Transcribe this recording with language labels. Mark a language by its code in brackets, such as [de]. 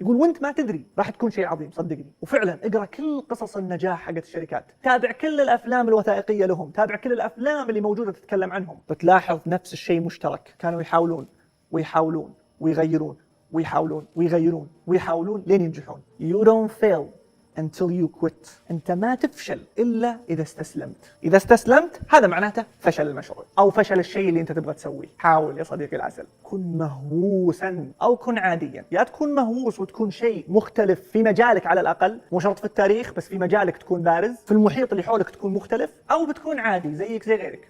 [ar] يقول وانت ما تدري راح تكون شيء عظيم صدقني. وفعلا اقرأ كل قصص النجاح حقت الشركات، تابع كل الأفلام الوثائقية لهم، تابع كل الأفلام اللي موجودة تتكلم عنهم، بتلاحظ نفس الشيء مشترك، كانوا يحاولون ويحاولون ويغيرون ويحاولون ويغيرون ويحاولون لين ينجحون. [en] You don't fail until you quit. [ar] أنت ما تفشل إلا إذا استسلمت. إذا استسلمت هذا معناته فشل المشروع أو فشل الشيء اللي أنت تبغى تسويه. حاول يا صديقي العسل كن مهووسا أو كن عاديا. يا تكون مهووس وتكون شيء مختلف في مجالك على الأقل، مو شرط في التاريخ بس في مجالك تكون بارز، في المحيط اللي حولك تكون مختلف، أو بتكون عادي زيك زي غيرك.